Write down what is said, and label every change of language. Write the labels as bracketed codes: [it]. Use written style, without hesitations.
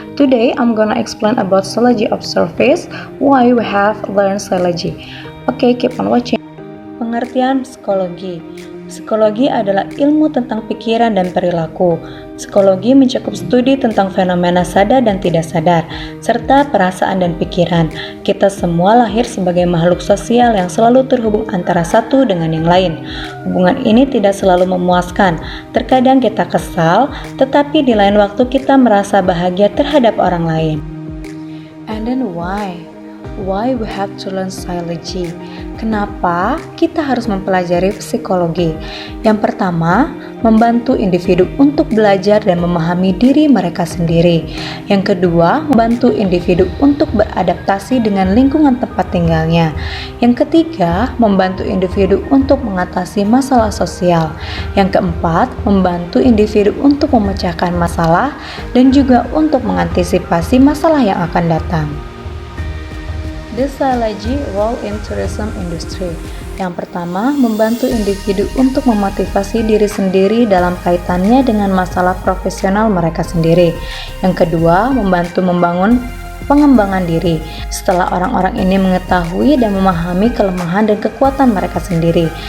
[en] Today, I'm gonna explain about psychology of service, why we have learned psychology. Okay, keep on watching. [id] Pengertian psikologi. Psikologi adalah ilmu tentang pikiran dan perilaku. Psikologi mencakup studi tentang fenomena sadar dan tidak sadar, serta perasaan dan pikiran. Kita semua lahir sebagai makhluk sosial yang selalu terhubung antara satu dengan yang lain. Hubungan ini tidak selalu memuaskan. Terkadang kita kesal, tetapi di lain waktu kita merasa bahagia terhadap orang lain. [en] And then why? Why we have to learn psychology? [id] Kenapa kita harus mempelajari psikologi? Yang pertama, membantu individu untuk belajar dan memahami diri mereka sendiri. Yang kedua, membantu individu untuk beradaptasi dengan lingkungan tempat tinggalnya. Yang ketiga, membantu individu untuk mengatasi masalah sosial. Yang keempat, membantu individu untuk memecahkan masalah dan juga untuk mengantisipasi masalah yang akan datang. [en] The psychology role in tourism industry. [id] Yang pertama, membantu individu untuk memotivasi diri sendiri dalam kaitannya dengan masalah profesional mereka sendiri. Yang kedua, membantu membangun pengembangan diri setelah orang-orang ini mengetahui dan memahami kelemahan dan kekuatan mereka sendiri.